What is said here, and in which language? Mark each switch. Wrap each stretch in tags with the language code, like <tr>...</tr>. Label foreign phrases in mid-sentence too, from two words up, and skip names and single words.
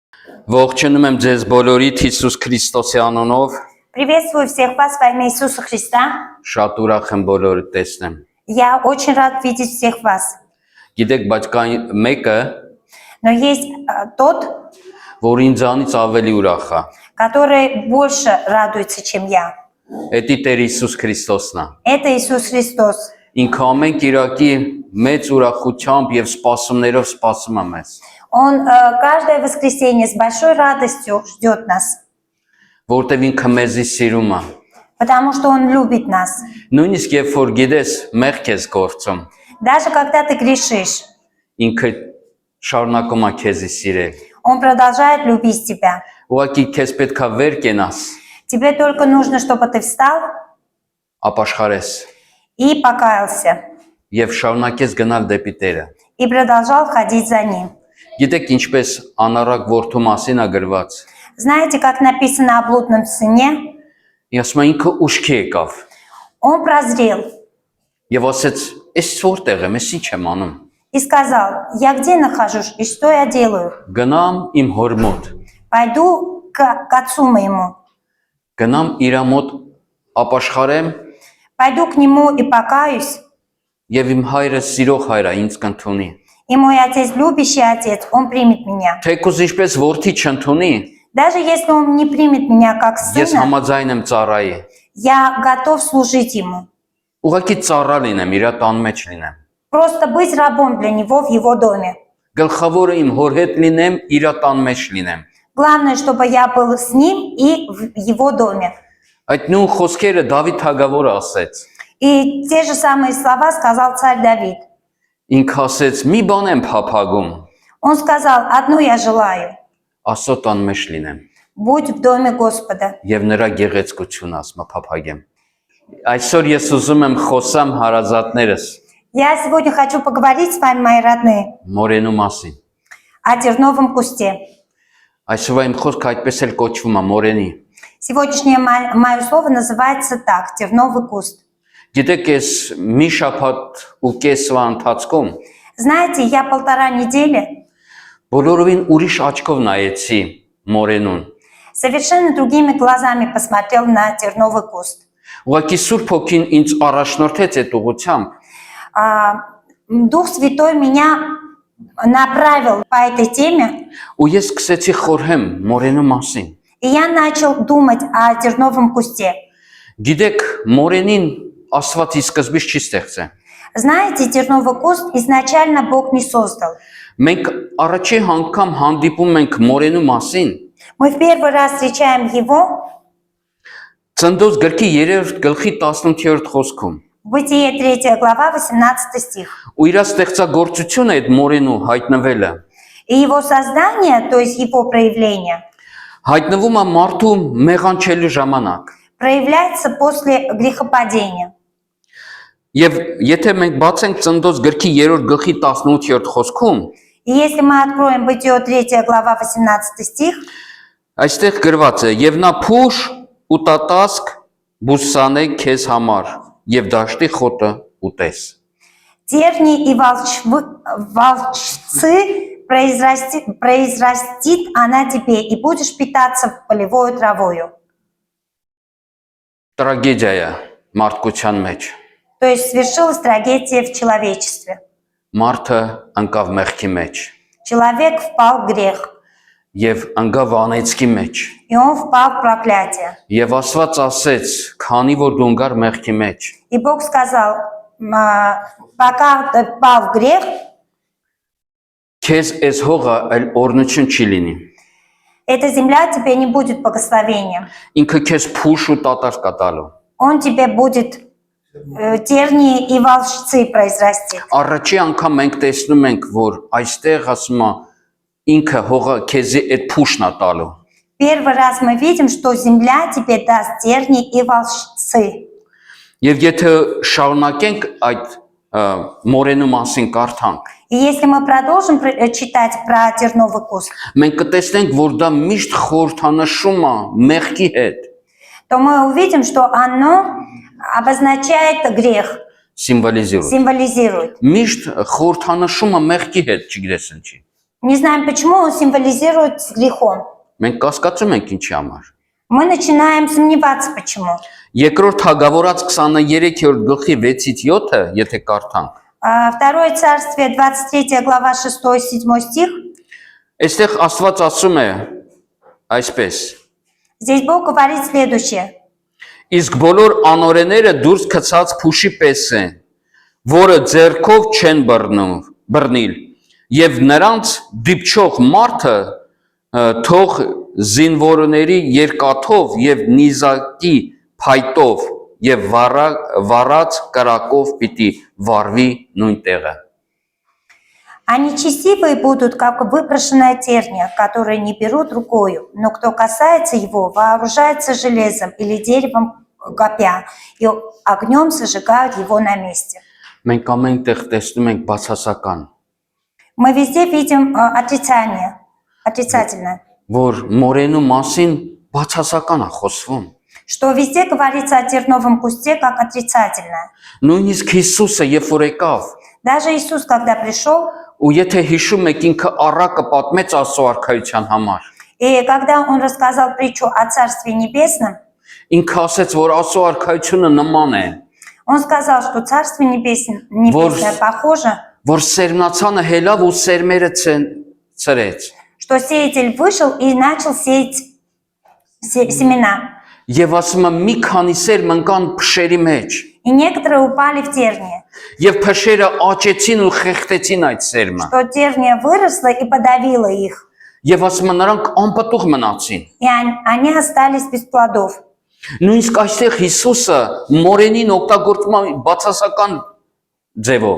<hy>Ողջունում եմ ձեզ բոլորիդ Հիսուս Քրիստոսի անունով։</hy> <ru>Приветствую всех вас во имя Иисуса Христа.</ru> <hy>Շատ ուրախ եմ բոլորիդ տեսնեմ։</hy> <ru>Я очень рад видеть всех вас.</ru> <hy>Գիտեք, բայց կա մեկը,</hy> <ru>Но есть тот,</ru> <hy>որ ինձանից ավելի ուրախ է։</hy> <ru>который больше радуется, чем я.</ru> <hy>Էդի Տեր Հիսուս Քրիստոսն է։</hy> <ru>Это Иисус Христос.</ru> <hy>Ինքը ամեն կիրակի մեծ ուրախությամբ եւ սպասումներով սպասում է մեզ։</hy> <ru>Он каждое воскресенье с большой радостью ждет нас,</ru> <hy>Որտեւ ինքը մեզի սիրում է։</hy> <ru>потому что Он любит нас.</ru> <hy>Նույնիսկ երբ որ գիտես մեղք ես գործում,</hy> <ru>Даже когда ты грешишь,</ru> <hy>ինքը շարունակում է քեզի սիրել։</hy> <ru>Он продолжает любить тебя.</ru> <hy>Ուղղակի քեզ պետքա վեր կենաս,</hy> <ru>Тебе только нужно, чтобы ты встал</ru> <hy>ապաշխարես</hy> <ru>и покаялся,</ru> <hy>եւ շարունակես գնալ դեպի Տերը։</hy> <ru>и продолжал ходить за Ним.</ru> <hy>Գիտեք ինչպես անառակ որդու մասին է գրված։</hy> <ru>Знаете, как написано о блудном сыне?</ru> <hy>Ասում է ինքը ուշքի եկավ</hy> <ru>Он прозрел</ru> <hy>եւ ասեց. «Էս որտեղ եմ, ես ինչ եմ անում»։</hy> <ru>и сказал: я где нахожусь и что я делаю?</ru> <hy>Գնամ իմ հոր մոտ,</hy> <ru>Пойду к отцу моему,</ru> <hy>գնամ իր մոտ ապաշխարեմ</hy> <ru>пойду к нему и покаюсь,</ru> <hy>եւ իմ հայրը սիրող հայր է ինձ կընդունի։</hy> <ru>и мой отец, любящий отец, он примет меня.</ru> <hy>Թեկուզ ինչպես որդի չընդունի,</hy> <ru>Даже если он не примет меня как</ru> <hy>ես</hy> <ru>сына,</ru> <hy>համաձայն եմ ծառայի։</hy> <ru>я готов служить ему.</ru> <hy>Ուղղակի ծառա լինեմ, իր տան մեջ լինեմ։</hy> <ru>Просто быть рабом для него в его доме.</ru> <hy>Գլխավորը իմ հոր հետ լինեմ, իր տան մեջ լինեմ։</hy> <ru>Главное, чтобы я был с ним и в его доме.</ru> <hy>Այդ նույն խոսքերը Դավիթ Թագավորը ասեց։</hy> <ru>И те же самые слова сказал царь Давид.</ru> <hy>Ինքը ասեց. «Մի բան եմ փափագում,</hy> <ru>Он сказал: одну я желаю,</ru> <hy>Աստծո տան մեջ լինեմ</hy> <ru>будь в доме Господа.</ru> <hy>եւ նրա գեղեցկությունը ասма փափագեմ»։ Այսօր ես ուզում եմ խոսամ հարազատներս</hy> <ru>Я сегодня хочу поговорить с вами, мои родные,</ru> <hy>Մորենու մասին։</hy> <ru>о терновом кусте.</ru> <hy>Այսօր իմ խոսքը այդպես էլ կոչվում է Մորենի։</hy> <ru>Сегодняшнее мое слово называется так: терновый куст.</ru> <hy>Գիտեք, ես մի շաբաթ ու կեսվա ընթացքում</hy> <ru>Знаете, я 1,5 недели</ru> <hy>բոլորովին ուրիշ աչքով նայեցի Մորենուն։</hy> <ru>совершенно другими глазами посмотрел на терновый куст.</ru> <hy>Ուղղակի Սուրբ Հոգին ինձ առաջնորդեց այդ ուղղությամբ</hy> <ru>Дух Святой меня направил по этой теме,</ru> <hy>ու ես սկսեցի խորհեմ Մորենու մասին։</hy> <ru>и я начал думать о терновом кусте.</ru> <hy>Գիտեք, Մորենին Աստված ի սկզբից չի ստեղծել։</hy> <ru>Знаете, терновый куст изначально Бог не создал.</ru> <hy>Մենք առաջի անգամ հանդիպում ենք Մորենու մասին</hy> <ru>Мы в первый раз встречаем его</ru> <hy>Ծննդոց գրքի 3-րդ գլխի 18-րդ խոսքում։</hy> <ru>в Бытие 3 глава 18 стих.</ru> <hy>Ու իր ստեղծագործությունը այդ Մորենու հայտնվելը</hy> <ru>И его создание, то есть его проявление,</ru> <hy>հայտնվում է մարդու մեղանչելու ժամանակ։</hy> <ru>проявляется после грехопадения.</ru> <hy>Եվ եթե մենք բացենք Ծննդոց գրքի 3-րդ գլխի 18-րդ խոսքում,</hy> <ru>И если мы откроем Бытие 3 глава 18 стих,</ru> <hy>այստեղ գրված է. «Եվ նա փուշ ու տատասկ բուսանե քեզ համար եւ դաշտի խոտը ուտես»։</hy> <ru>терни и волчцы произрастит она тебе, и будешь питаться полевою травою.</ru> <hy>Տրագեդիա մարդկության մեջ։</hy> <ru>То есть свершилась трагедия в человечестве.</ru> <hy>Մարդը ընկավ մեղքի մեջ</hy> <ru>Человек впал в грех,</ru> <hy>եւ ընկավ անեծքի մեջ։</hy> <ru>и он впал в проклятие.</ru> <hy>Եվ Աստված ասեց. «Քանի որ դու ընկար մեղքի մեջ,</hy> <ru>И Бог сказал: пока ты впал в грех,</ru> <hy>քեզ այս հողը այլ օրնություն չի լինի։</hy> <ru>эта земля тебе не будет благословением.</ru> <hy>Ինքը քեզ փուշ ու տատար կտալու»։</hy> <ru>Он тебе будет тернии и волчцы произрастит.</ru> <hy>Առաջի անգամ մենք տեսնում ենք, որ այստեղ ասում է ինքը հողը քեզի այդ փուշն է տալու։</hy> <ru>Первый раз мы видим, что земля тебе даст тернии и волчцы.</ru> <hy>Եվ եթե շարունակենք այդ Մորենու մասին կարդանք,</hy> <ru>И если мы продолжим читать про терновый куст,</ru> <hy>մենք կտեսնենք, որ դա միշտ խորհրդանշում է մեղքի հետ։</hy> <ru>то мы увидим, что оно обозначает грех,</ru> <hy>Սիմվոլիզирует։</hy> <ru>символизирует.</ru> <hy>Միշտ խորհրդանշում է մեղքի հետ, չգիտես ինչի։</hy> <ru>Не знаем почему, он символизирует с грехом.</ru> <hy>Մենք կասկածում ենք ինչի համար։</hy> <ru>Мы начинаем сомневаться, почему.</ru> <hy>Երկրորդ Հագավորաց 23-րդ գլխի 6-ից 7-ը, եթե կարդանք,</hy> <ru>Второе царствие, 23 глава, 6-7 стих.</ru> <hy>այստեղ Աստված ասում է այսպես.</hy> <ru>Здесь Бог говорит следующее.</ru> <hy>Իսկ բոլոր անօրենները դուրս գցած փուշի պես են, որը ձեռքով չեն բռնիլ, եւ նրանց դիպչող մարդը թող զինվորների երկաթով եւ նիզակի փայտով եւ վառած կրակով պիտի վառվի նույն տեղը։</hy> <ru>А нечестивые будут, как выброшенная терния, которые не берут рукою, но кто касается его, вооружается железом или деревом копья, и огнем сожигают его на месте.</ru> <hy>Մենք ամեն տեղ տեսնում ենք բացասական,</hy> <ru>Мы везде видим отрицательное,</ru> <hy>որ մորենու մասին բացասական է խոսվում։</hy> <ru>что везде говорится о терновом кусте как отрицательное.</ru> <hy>Նույնիսկ Հիսուսը երբ որ եկավ,</hy> <ru>Даже Иисус, когда пришел,</ru> <hy>ու եթե հիշում եք ինքը առակը պատմեց Աստծո արքայության համար,</hy> <ru>и когда он рассказал притчу о Царстве Небесном,</ru> <hy>ինքը ասեց, որ Աստծո արքայությունը նման է,</hy> <ru>он сказал, что Царство Небесное похоже,</ru> <hy>որ սերմնացանը հելավ ու սերմերը ծրեց։</hy> <ru>что сеятель вышел и начал сеять семена.</ru> <hy>Եվ ասում եմ մի քանի սերմ ընկան փշերի մեջ,</hy> <ru>И некоторые упали в тернии,</ru> <hy>եւ փշերը աճեցին ու խեղդեցին այդ սերմը։</hy> <ru>что терния выросла и подавила их,</ru> <hy>Եվ ասում եմ նրանք անպտուղ մնացին։</hy> <ru>и они остались без плодов.</ru> <hy>Նույնիսկ այստեղ Հիսուսը մորենին օգտագործում է բացասական ձևով։</hy>